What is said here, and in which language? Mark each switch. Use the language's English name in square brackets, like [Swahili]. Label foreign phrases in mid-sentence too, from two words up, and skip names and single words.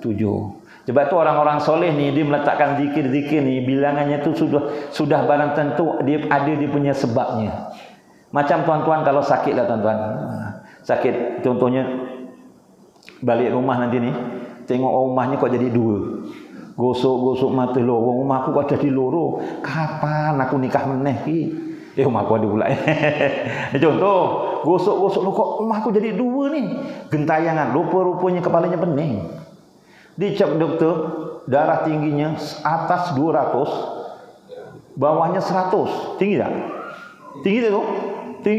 [Malay] Sebab tu orang-orang soleh ni dia meletakkan zikir-zikir ni bilangannya tu sudah barang tentu dia ada dia punya sebabnya. Macam tuan-tuan kalau sakit lah tuan-tuan. Sakit contohnya balik rumah nanti ni tengok rumahnya kok jadi 2. Gosok-gosok mata lorong, rumah aku kata di loro. [Javanese] Kapan aku nikah meneh ki? [Malay] Rumah aku ada pula. Contoh, gosok-gosok kok rumah aku jadi dua ni. Gentayangan, rupa-rupanya kepalanya pening. Dicek doktor, darah tingginya atas 200, bawahnya 100. Tinggi tak? Tinggi tak tu? Tinggi.